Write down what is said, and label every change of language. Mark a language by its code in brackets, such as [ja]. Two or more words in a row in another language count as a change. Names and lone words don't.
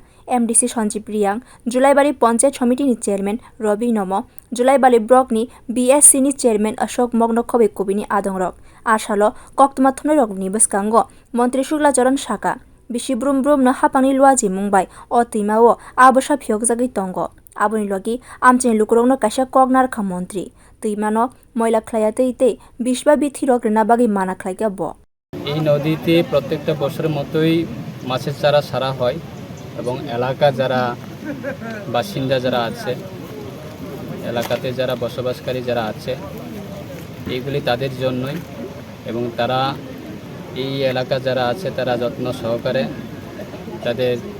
[trp] MDC Sanjeev Riyang Julaibari Panchayat Committee ni chairman Robi Nomo Julaibali Block ni BSC ni chairman Ashok Mogno Khobe Kubini Adongrok ashalo koktuma thumnai rok ni bwskango Montri Shuklacharya Saka bisi brum brum no hapangni luaji mungbai o tuimao abasa phiokjagui tongo aboni logi amchini lukurokno kaisa koknarkha montri tuimano moila khlaiya tei bisba bithirok rena bagi mana khlaika bo [bn] এই নদীতে প্রত্যেকটা বছরের মতোই মাছের চারা ছাড়া হয় এবং এলাকা যারা বাসিন্দা যারা আছে এলাকাতে যারা বসবাসকারী যারা আছে এইগুলি তাদের জন্যই এবং তারা এই এলাকা যারা আছে তারা যত্ন সহকারে তাদের